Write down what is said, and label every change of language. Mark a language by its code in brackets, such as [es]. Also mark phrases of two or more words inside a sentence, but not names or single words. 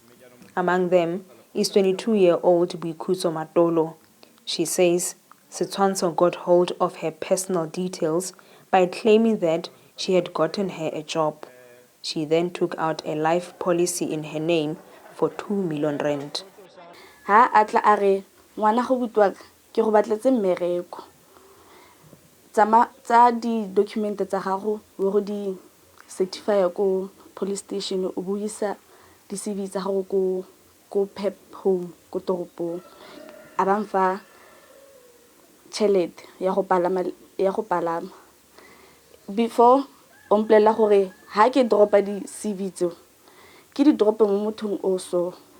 [en] Among them is 22-year-old Boikhutso Matolo. She says Setshwantsho got hold of her personal details by claiming that she had gotten her a job. She then took out a life policy in her name for 2 million rand. [tn] Ha atla are ngwana go butwa ke go batletse mmereko. Tsa di document tsa gago wo go di certify ko [en] police station [tn] o buisa di CV tsa gago ko pep home ko toropong a ba mfa chelete ya go palama before o mplela gore ha ke dropa di CV tso ke di dropa mo mothong o so